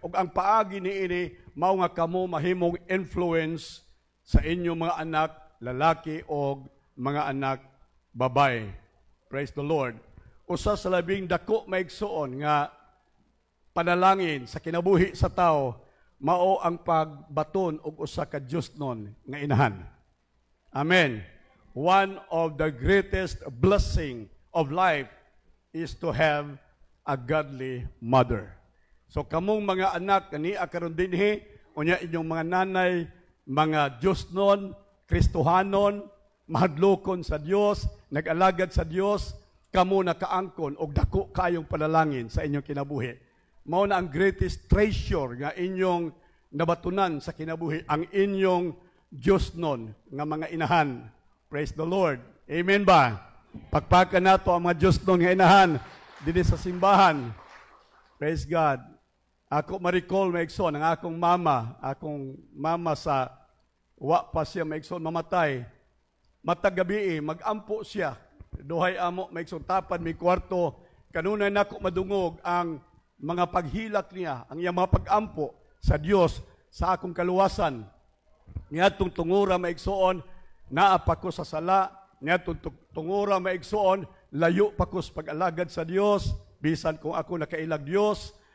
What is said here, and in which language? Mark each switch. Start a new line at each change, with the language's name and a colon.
Cebuano: Og ang paagi niini mao nga kamo mahimong influence sa inyong mga anak lalaki o mga anak babae.
English: Praise the Lord.
Cebuano: Usa sa labing dako maigsoon nga panalangin sa kinabuhi sa tao mao ang pagbaton og usa ka Diosnon nga inahan. Amen.
English: One of the greatest blessing of life is to have a godly mother.
Cebuano: So kamong mga anak kani karon dinhi unya inyong mga nanay, mga Diosnon, Kristohanon, mahadlokon sa Dios, nag-alagad sa Dios, kamo nakaangkon og dako kayong panalangin sa inyong kinabuhi. Mao na ang greatest treasure nga inyong nabatunan sa kinabuhi, ang inyong Diosnon nga mga inahan.
English: Praise the Lord.
Cebuano: Amen ba? Pagpakan nato ang mga Diosnon nga inahan dinhi sa simbahan.
English: Praise God.
Cebuano: Ako ma-recall maigsoon ang akong mama sa wa pa siya maigsoon mamatay. Matag gabi magampo siya. Duhay amo maigsoon tapan mi kwarto. Kanunay nako madungog ang mga paghilak niya, ang iyang mga pag-ampo sa Dios sa akong kaluwasan. Niadtong tungura maigsoon naa pa ko sa sala, niadtong tungura maigsoon layo pa ko sa pag-alagad sa Dios, bisan kung ako nakailag Dios.